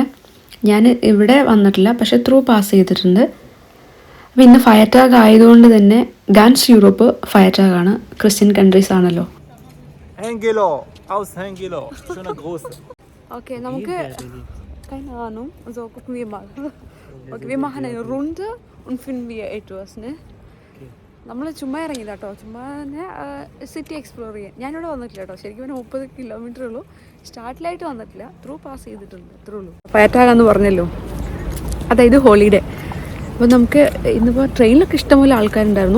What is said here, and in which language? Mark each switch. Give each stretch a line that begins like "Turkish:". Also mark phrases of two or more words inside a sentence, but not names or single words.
Malayalam: ഞാൻ ഇവിടെ വന്നിട്ടില്ല, പക്ഷേ
English: through pass
Malayalam: ചെയ്തിട്ടുണ്ട്. അപ്പോൾ ഇന്ന് ഫയർ ടാഗ് ആയതുകൊണ്ട് തന്നെ
German: ganz Europa
Malayalam: ഫയർ ടാഗാണ്,
English: Christian countries
Malayalam: ആണല്ലോ.
German: Okay, നമുക്ക് keine Ahnung. So gucken wir mal. Okay, wir machen eine Runde und finden wir etwas, ne?
Malayalam: നമ്മൾ ചുമ്മാ ഇറങ്ങിയില്ല കേട്ടോ, ചുമ്മാ തന്നെ
English: city explore
Malayalam: ചെയ്യാൻ. ഞാനിവിടെ വന്നിട്ടില്ല കേട്ടോ, ശരിക്കും പിന്നെ 30 കിലോമീറ്റർ ഉള്ളൂ. സ്റ്റാർട്ടിലായിട്ട് വന്നിട്ടില്ല,
English: through pass
Malayalam: ചെയ്തിട്ടുണ്ട്, ഇത്രേ ഉള്ളൂ. ഫയർടാഗാന്ന് പറഞ്ഞല്ലോ, അതായത് ഹോളിഡേ. അപ്പോൾ നമുക്ക് ഇന്നിപ്പോൾ ട്രെയിനിലൊക്കെ ഇഷ്ടംപോലെ ആൾക്കാരുണ്ടായിരുന്നു.